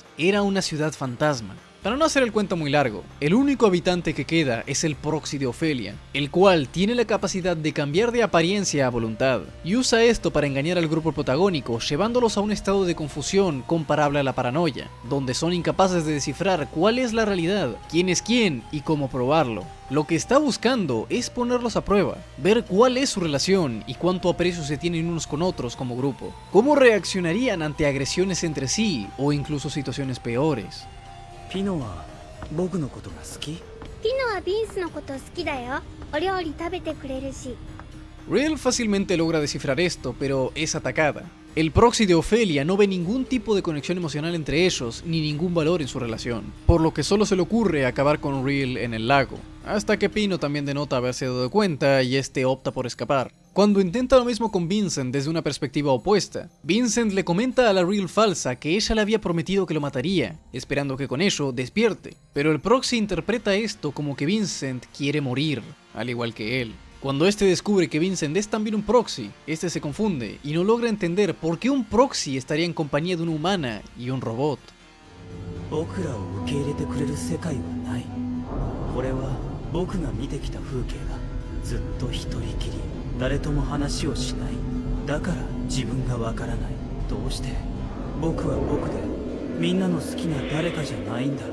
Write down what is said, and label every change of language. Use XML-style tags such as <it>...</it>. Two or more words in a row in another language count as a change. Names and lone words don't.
<es>Era una ciudad fantasma. Para no hacer el cuento muy largo, el único habitante que queda es el Proxy de Ofelia, el cual tiene la capacidad de cambiar de apariencia a voluntad, y usa esto para engañar al grupo protagónico, llevándolos a un estado de confusión comparable a la paranoia, donde son incapaces de descifrar cuál es la realidad, quién es quién y cómo probarlo. Lo que está buscando es ponerlos a prueba, ver cuál es su relación y cuánto aprecio se tienen unos con otros como grupo, cómo reaccionarían ante agresiones entre sí o incluso situaciones peores.</es> <ja>ピノは僕のことが好き？ピノはビンスのこと好きだよ。お料理食べてくれるし。</ja> <es>Real fácilmente logra descifrar esto, pero es atacada. El Proxy de Ofelia no ve ningún tipo de conexión emocional entre ellos, ni ningún valor en su relación, por lo que solo se le ocurre acabar con Real en el lago, hasta que Pino también denota haberse dado cuenta y este opta por escapar. Cuando intenta lo mismo con Vincent desde una perspectiva opuesta, Vincent le comenta a la Real falsa que ella le había prometido que lo mataría, esperando que con ello despierte, pero el Proxy interpreta esto como que Vincent quiere morir, al igual que él. Cuando este descubre que Vincent es también un Proxy, este se confunde y no logra entender por qué un Proxy estaría en compañía de una humana y un robot.</es> <ja>僕らを受け入れてくれる世界はない。これは僕が見てきた風景だ。ずっと一人きり、誰とも話をしない。だから自分がわからない。どうして僕は僕でみんなの好きな誰かじゃないんだろう。</ja>